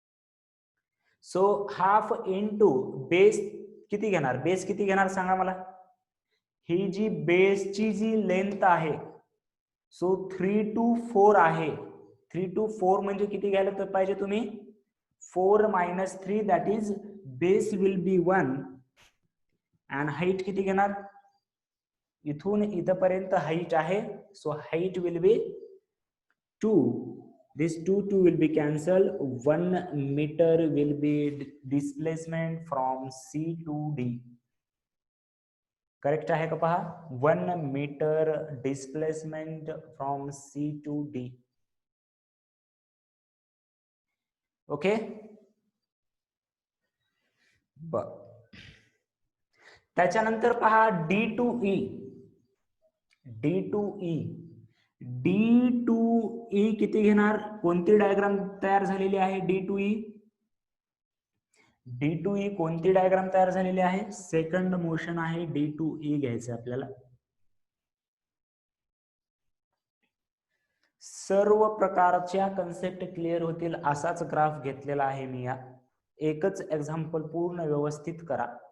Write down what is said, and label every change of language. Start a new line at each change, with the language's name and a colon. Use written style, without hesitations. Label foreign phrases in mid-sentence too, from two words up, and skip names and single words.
Marathi: सो
English: half into base
Marathi: किती घेणार, बेस किती घेणार सांगा मला. ही जी बेसची जी लेंथ आहे सो 3 to 4 आहे. 3 to 4 म्हणजे किती घ्यायला तर पाहिजे तुम्ही
English: 4 minus 3 that is base will be 1 and height
Marathi: किती घेणार इथून इथपर्यंत हाईट आहे
English: so height will be 2. This 2 will be cancelled. 1 meter will be displacement from C to D.
Marathi: करेक्ट आहे का पहा
English: 1 meter displacement from C to D.
Marathi: ओके बर त्याच्यानंतर पहा D to E. D to E. D to E किती घेणार कोणती डायग्राम तयार झालेली आहे D to E. D to E कोणती डायग्राम तयार झालेली आहे
English: second motion
Marathi: आहे D to E घ्यायचं आपल्याला. सर्व प्रकारच्या
English: concept clear
Marathi: होतील असाच ग्राफ घेतलेला आहे मी या एकच एक्झाम्पल पूर्ण व्यवस्थित करा.